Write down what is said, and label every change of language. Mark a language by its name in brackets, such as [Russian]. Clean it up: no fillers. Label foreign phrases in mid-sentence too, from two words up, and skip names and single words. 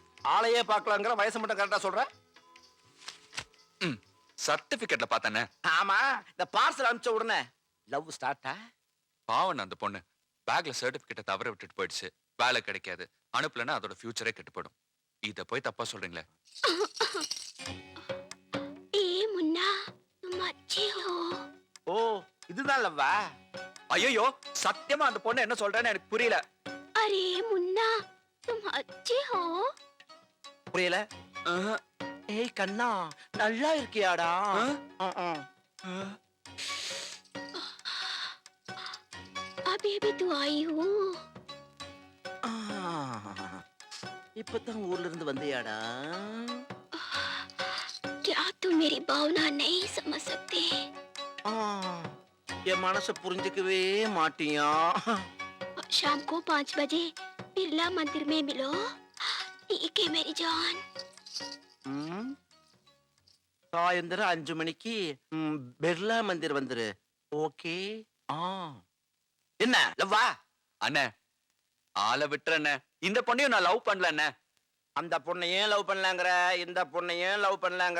[Tamil] ஆளையே பார்க்கலாங்கிற, வயசு மட்டும் கரெக்டா சொல்ற? சர்டிபிகேட்ல பார்த்தேனே. ஆமா, இந்த பார்சல் அனுப்பிச்ச உடனே [English] love start-a? [Tamil] பாவன் அந்த பொண்ணு பேக்ல சர்டிபிகேட்டை தவற விட்டுட்டு போயிடுச்சு, வேலை கிடைக்காது, அனுப்பலன்னா அதோட ஃபியூச்சரே கெட்டுப்படும். இத போய் தப்பா சொல்றீங்களே. [Hindi] मुन्ना तुम अच्छे हो। [Tamil] ஓ, இதுதான் லவ்வா? ஐயோ, சத்தியமா அந்த பொண்ணு என்ன சொல்றேன்னு எனக்கு புரியல. [Hindi] अरे मुन्ना तुम अच्छे हो। [Tamil] புரியல? ஏய் கண்ணா, நல்லா இருக்கியாடா? [Hindi] अभी अभी तो आई हूँ। [Tamil] இப்பதான் ஊர்ல இருந்து வந்தியாடா? [Hindi] क्या तुम मेरी भावना नहीं समझ सकते? [Tamil] என் மனச புரிஞ்சுக்கவே மாட்டியா? [Hindi] शाम को 5 बजे बिरला मंदिर में मिलो, ठीक है मेरी जान। [Tamil] சாயந்தரம் 5 மணிக்கு பிர்லா மந்திர் வந்துரு. ஓகே. என்ன லவ்வா? அண்ணே, ஆளை விட்டுறண்ணே. இந்த பொண்ணையும் நான் லவ் பண்ணலண்ணே. அந்த பொண்ணை ஏன் லவ் பண்ணலாங்கிற? இந்த பொண்ணை ஏன் லவ் பண்ணலாங்கிற?